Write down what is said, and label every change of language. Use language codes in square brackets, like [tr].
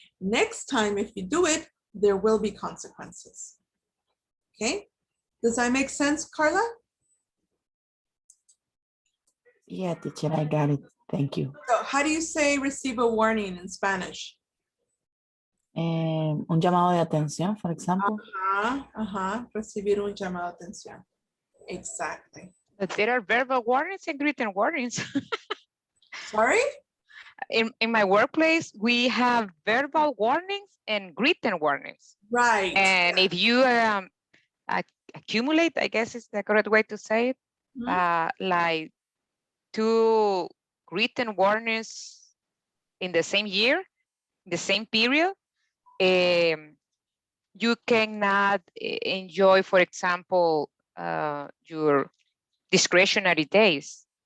[en] Next time, if you do it, there will be consequences. Okay, does that make sense, Carla? Yeah, teacher, I got it. Thank you. So how do you say receive a warning in Spanish? [es] Un llamado de atención, [en] for example. [es] Recibir un llamado de atención. [en] Exactly. But there are verbal warnings and written warnings. Sorry? In my workplace, we have verbal warnings and written warnings. Right. And if you accumulate, I guess is the correct way to say it, like 2 written warnings in the same year, the same period, you cannot enjoy, for example, your discretionary days.